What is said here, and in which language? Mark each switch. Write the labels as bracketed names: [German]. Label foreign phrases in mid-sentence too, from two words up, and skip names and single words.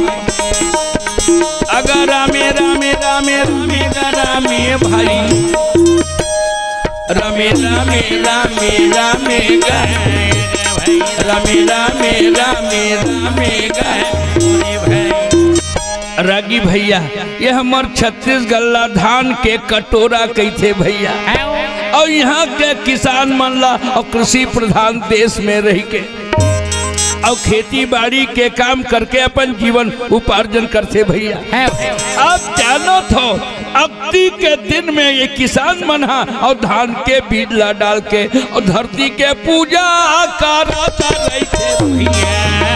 [Chhattisgarhi] अगर रामे रामे रामे रामे रामे भाई रामे रामे रामे रामे गाए रामे रामे रामे रामे गाए। रागी भैया ये हमार छत्तीसगढ़ धान के कटोरा कैथे भैया। और यहाँ के किसान मन ला और कृषि प्रधान देश में रह के और खेती बाड़ी के काम करके अपन जीवन उपार्जन करते भैया। अब जानो तो अक्ति के दिन में ये किसान मना और धान के बीज ला डाल के और धरती के पूजा करता रहते भैया।